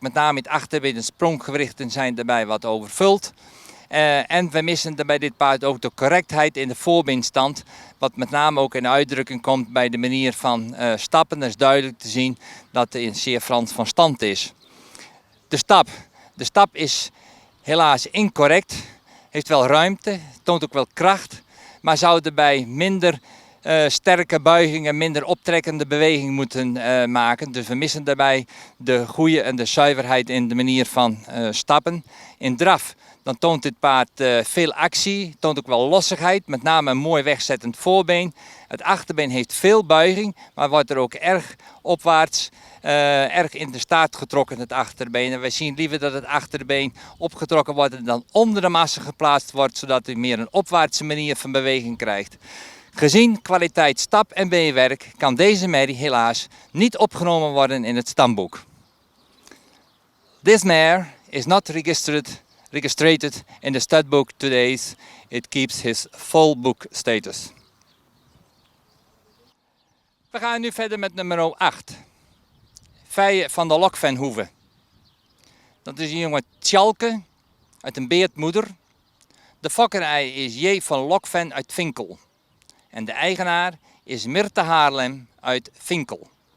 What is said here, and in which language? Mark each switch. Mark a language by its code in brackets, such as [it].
[nl] Met name in het achterbeen, de spronggewrichten zijn daarbij wat overvuld. En we missen bij dit paard ook de correctheid in de voorbeenstand. Wat met name ook in uitdrukking komt bij de manier van stappen. Dat is duidelijk te zien dat hij zeer Frans van stand is. De stap is helaas incorrect. Heeft wel ruimte, toont ook wel kracht. Maar zou erbij minder sterke buigingen, minder optrekkende beweging moeten maken. Dus we missen daarbij de goede en de zuiverheid in de manier van stappen. In draf dan toont dit paard veel actie, toont ook wel lossigheid, met name een mooi wegzettend voorbeen. Het achterbeen heeft veel buiging, maar wordt er ook erg opwaarts, erg in de staart getrokken, het achterbeen. En wij zien liever dat het achterbeen opgetrokken wordt en dan onder de massa geplaatst wordt, zodat hij meer een opwaartse manier van beweging krijgt. Gezien kwaliteit stap en beenwerk kan deze merrie helaas niet opgenomen worden in het stamboek. [en] This mare is not registered in the stud book today. It keeps his full book status. [nl] We gaan nu verder met nummer 8. Fije van de Lokvenhoeve. Dat is een jonge Tjalke uit een beertmoeder. De fokkerij is J. van Lokven uit Vinkel. En de eigenaar is Mirte Haarlem uit Vinkel.